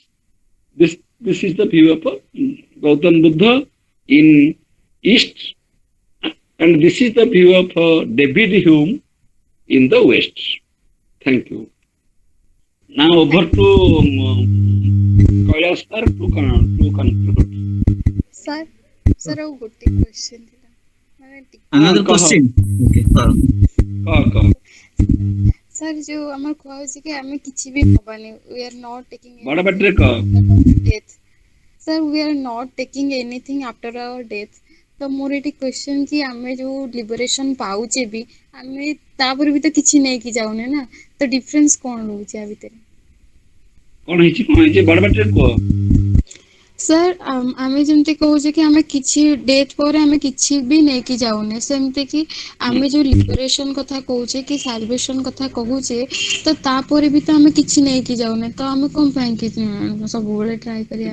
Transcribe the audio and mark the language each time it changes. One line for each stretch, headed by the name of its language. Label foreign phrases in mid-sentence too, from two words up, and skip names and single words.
English: This is the view of Gautam Buddha in East, and this is the view of David Hume in the West. Thank you. Now over to Kailash sir to conclude. Sir, sir,
Odia: ଆଉ ଗୋଟେ question ଥିଲା ମାନେ
English: Another go question. Okay.
Odia: Kah. sir ଯୋଉ ଆମର କୁହାହଉଛି କି ଆମେ କିଛି ବି ହବାନି,
English: we are not taking
Odia: ବଡ
English: anything
Odia: ପାଟିରେ କହ।
English: after our death. Sir, we are not taking anything after our death.
Odia: ତ ମୋର ଏଠି question କି ଆମେ ଯୋଉ liberation ପାଉଛେ ବି ଆମେ ତାପରେ ବି ତ କିଛି ନେଇକି ଯାଉନେ ନା, ତ difference କଣ ରହୁଛି ଆ ଭିତରେ? କଣ ହେଇଛି ବଡ ପାଟିରେ କୁହ। ସାର୍ ଆମେ ଯେମିତି କହୁଛେ କି ଆମେ କିଛି ଡେଥ୍ ପରେ ଆମେ କିଛି ବି ନେଇକି ଯାଉନେ, ସେମିତି କି ଆମେ ଯୋଉ ଲିବରେସନ କଥା କହୁଛେ କି ସାଲଭେସନ କଥା କହୁଛେ, ତ ତାପରେ ବି ତ ଆମେ କିଛି ନେଇକି ଯାଉନେ, ତ ଆମେ କଣ ପାଇଁ କି ସବୁବେଳେ ଟ୍ରାଏ କରିବା?